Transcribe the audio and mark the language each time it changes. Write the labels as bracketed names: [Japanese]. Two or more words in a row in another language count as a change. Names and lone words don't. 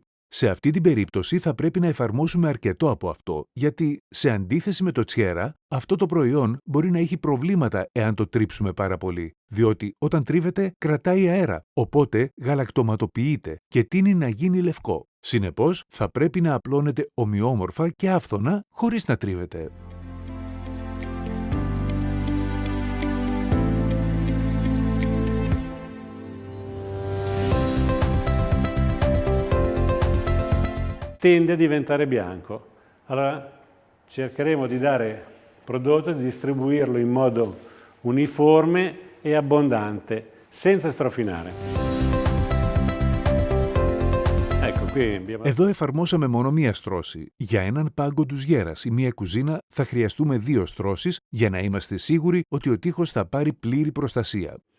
[Greek] Σε αυτή την περίπτωση θα πρέπει να εφαρμόσουμε αρκετό από αυτό, γιατί σε αντίθεση με το Tjera, αυτό το προϊόν μπορεί να έχει προβλήματα εάν το τρίψουμε πάρα πολύ, διότι όταν τρίβεται κρατάει αέρα, οπότε γαλακτοματοποιείται και τείνει να γίνει λευκό. Συνεπώς, θα πρέπει να απλώνεται ομοιόμορφα και άφθονα χωρίς να τρίβεται. [Italian] Tende a diventare bianco. Allora cercheremo di dare prodotto, di distribuirlo in modo uniforme e abbondante, senza strofinare. [Greek] Εδώ εφαρμόσαμε μόνο μία στρώση. Για έναν πάγκο ντουζιέρας ή μία κουζίνα θα χρειαστούμε 2 στρώσεις για να είμαστε σίγουροι ότι ο τοίχος θα πάρει πλήρη προστασία.